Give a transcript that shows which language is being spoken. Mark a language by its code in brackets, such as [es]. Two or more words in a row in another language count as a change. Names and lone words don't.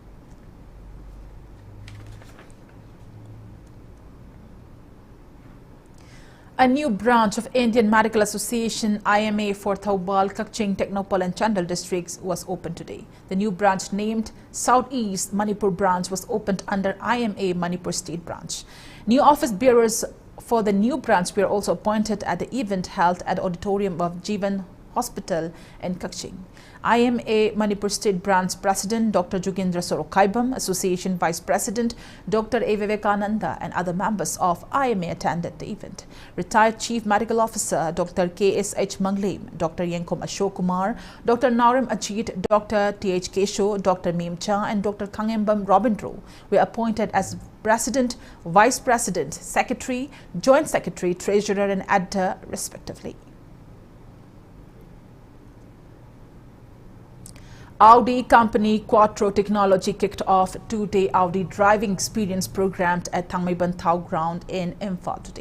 [en] A new branch of Indian Medical Association IMA for Thaubal, Kakching, Technopal and Chandal districts was opened today. The new branch named Southeast Manipur branch was opened under IMA Manipur State branch. New office bearers for the new branch were also appointed at the event held at the auditorium of Jeevan Hospital in Kakching. IMA Manipur State Branch President Dr. Jugendra Sorokaibam, Association Vice President Dr. A. Vivekananda and other members of IMA attended the event. Retired Chief Medical Officer Dr. K.S.H. Manglem, Dr. Yenkom Ashok Kumar, Dr. Naurim Ajit, Dr. T.H. Kesho, Dr. Meem Cha and Dr. Kangembam Robindro were appointed as President, Vice President, Secretary, Joint Secretary, Treasurer and Editor respectively. Audi company Quattro Technology kicked off a two-day Audi driving experience program at Thangmaiban Thau ground in Imphal today.